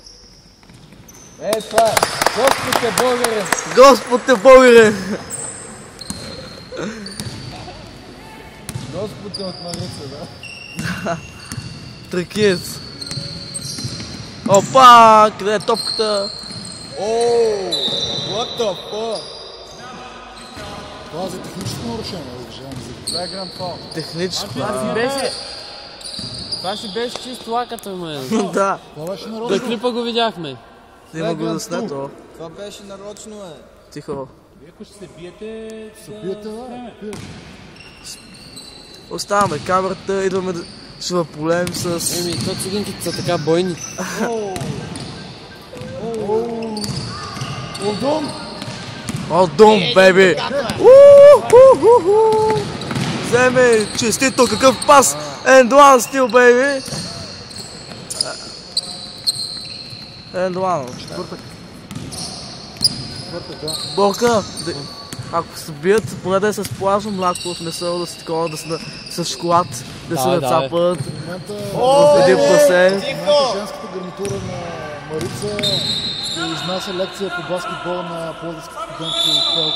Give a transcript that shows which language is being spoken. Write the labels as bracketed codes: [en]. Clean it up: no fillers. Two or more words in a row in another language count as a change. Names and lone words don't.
[bg] Това е! Господ е българин! Господ е българин! Господ е от Марица, да? Тракиец. Опа! Къде е топката? Ооо! [en] What the fuck? [bg] Това е за техническо нарушение, уважаеми зрители. Това е гранд фол. Техническо. Това си беше чисто лаката, ме. Да. Това беше нарочно. Да, клипа го видяхме. Има го заснето. Това беше нарочно, Тихо. Ако ще се биете, да. Оставаме камерата, идваме да шваполем с... Еми, то цигинките са така бойни. Олдон, бейби! Вземе честито, какъв пас! [en] And one still, baby! And one. [bg] Четвъртък, да. Борка, ако се бият, поне да е с плажно мляко, в месо, да са такова, да са с шоколад, да се нацапат в един басейн. В момента женската гарнитура на Марица ще изнася лекция по баскетбол на пловдивски студенти от Телко.